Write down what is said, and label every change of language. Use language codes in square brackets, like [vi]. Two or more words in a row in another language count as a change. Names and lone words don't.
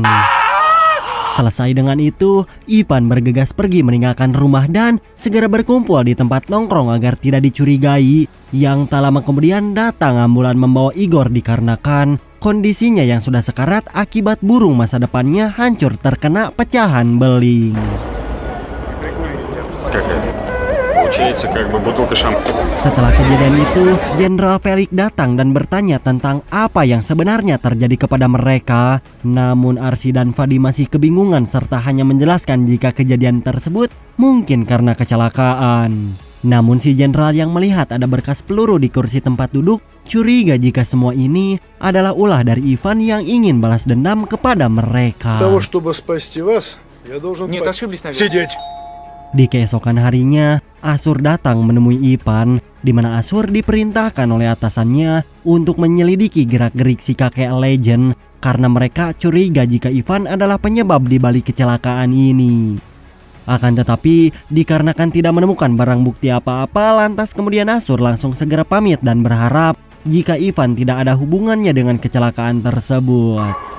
[id] Selesai dengan itu, Ivan bergegas pergi meninggalkan rumah dan segera berkumpul di tempat nongkrong agar tidak dicurigai. Yang tak lama kemudian datang ambulan membawa Igor dikarenakan kondisinya yang sudah sekarat akibat burung masa depannya hancur terkena pecahan beling. [ru] Получается, как бы бутылка шампуня. [id] Setelah kejadian itu, Jenderal Felix datang dan bertanya tentang apa yang sebenarnya terjadi kepada mereka. Namun Arsi dan Vadim masih kebingungan serta hanya menjelaskan jika kejadian tersebut mungkin karena kecelakaan. Namun si jenderal yang melihat ada berkas peluru di kursi tempat duduk curiga jika semua ini adalah ulah dari Ivan yang ingin balas dendam kepada mereka. [ru] чтобы спасти вас, я должен... Нет, ошиблись, наверное. Сидеть! [id] Di keesokan harinya, Asur datang menemui Ivan, di mana Asur diperintahkan oleh atasannya untuk menyelidiki gerak-gerik si kakek legend karena mereka curiga jika Ivan adalah penyebab di balik kecelakaan ini. Akan tetapi, dikarenakan tidak menemukan barang bukti apa-apa, lantas kemudian Asur langsung segera pamit dan berharap jika Ivan tidak ada hubungannya dengan kecelakaan tersebut.